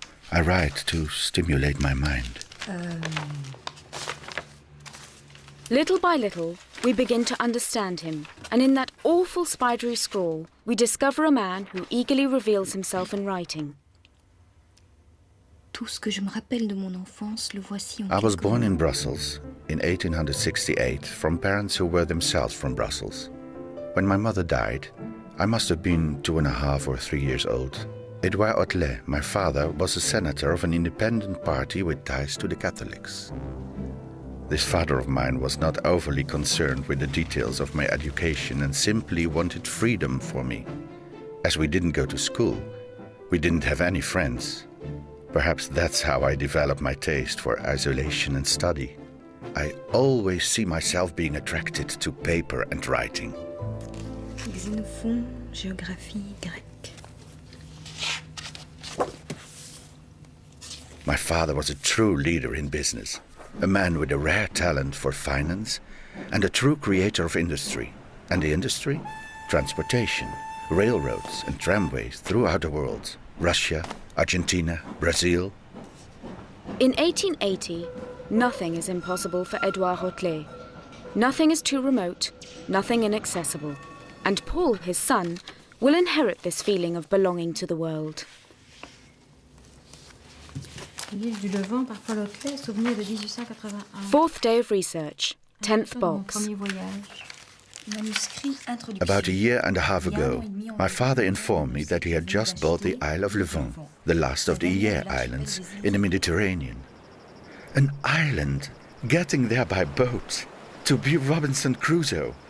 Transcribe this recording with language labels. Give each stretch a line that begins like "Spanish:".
English: I write to stimulate my mind. Little by little, we begin to understand him, and in that awful spidery scrawl, we discover a man who eagerly reveals himself in writing.
French: Tout ce que je me rappelle de mon enfance, le voici en
English: I was
French: quelques
English: born in
French: mots.
English: Brussels in 1868 from parents who were themselves from Brussels. When my mother died, I must have been 2.5 or 3 years old. Edouard Otlet, my father, was a senator of an independent party with ties to the Catholics. This father of mine was not overly concerned with the details of my education and simply wanted freedom for me. As we didn't go to school, we didn't have any friends. Perhaps that's how I developed my taste for isolation and study. I always see myself being attracted to paper and writing.
French: Xénophon, géographie grecque.
English: My father was a true leader in business, a man with a rare talent for finance and a true creator of industry. And the industry? Transportation, railroads and tramways throughout the world. Russia, Argentina, Brazil. In 1880, nothing is impossible for Edouard Otlet. Nothing is too remote, nothing inaccessible. And Paul, his son, will inherit this feeling of belonging to the world.
French: L'île du Levant par Paul Otlet, souvenir de 1881.
English: Fourth day of research, 10th box.
French: Premier voyage. Manuscrit introduction.
English: About a year and a half ago, my father informed me that he had just bought the Isle of Levant, the last of the Hyer Islands in the Mediterranean. An island, getting there by boat, to be Robinson Crusoe.